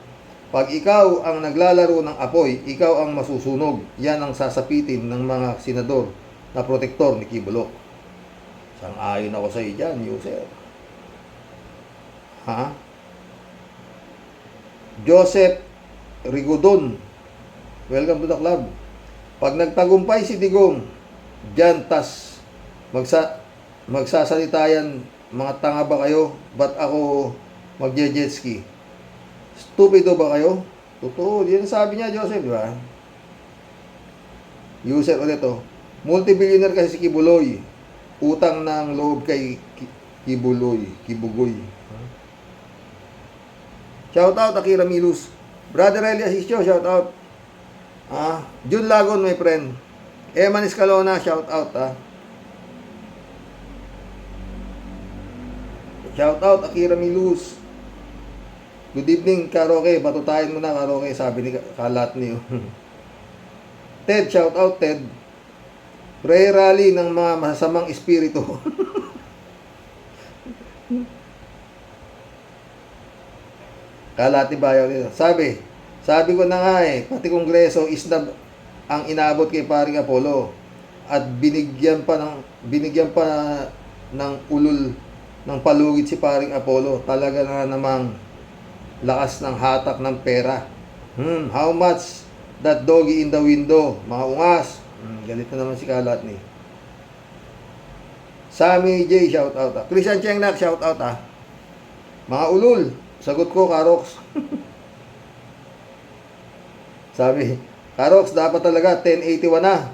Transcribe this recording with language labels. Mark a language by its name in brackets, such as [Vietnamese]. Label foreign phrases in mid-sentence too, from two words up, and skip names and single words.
[Filipino] Pag ikaw ang naglalaro ng apoy, ikaw ang masusunog. Yan ang sasapitin ng mga senador na protektor ni Kibuloy. Sang-ayon ako sa iyo dyan, user. Joseph Rigodon, [English] welcome to the club. [Filipino] Pag nagtagumpay si Digong, dyan tas magsasalita yan, mga tanga ba kayo? Ba't ako magje-jet ski? Stupido ba kayo? Totoo, yan sabi niya Joseph, di ba? User ulit multi-billionaire kasi si Kibuloy. Utang ng loob kay Kibugoy. [English] Shout out Akira Milus. Brother Eli Asisio, shout out. Jun Lagon, my friend. Eman Escalona, shout out Shout out Akira Milus. Good evening, Karoke. [Filipino] Batutayin mo na, Karoke, sabi ni Kalat niyo. [English] Ted, shout out Ted. Prayer rally [Filipino] ng mga masasamang espiritu. Kalati bayaw nito. Sabi ko na nga pati Kongreso isnab ang inabot kay paring Apollo at binigyan pa ng ulol ng palugit si paring Apollo. Talaga na namang lakas ng hatak ng pera. [English] How much that doggy in the window? [Filipino] Mga ungas. Galit na naman si Kalat ni. [English] Sammy J, shout out ah. Christian Chengnak, shout out ah. [Filipino] Mga ulul, sagot ko, Karox. Sabi, Karox, dapat talaga 1081 na.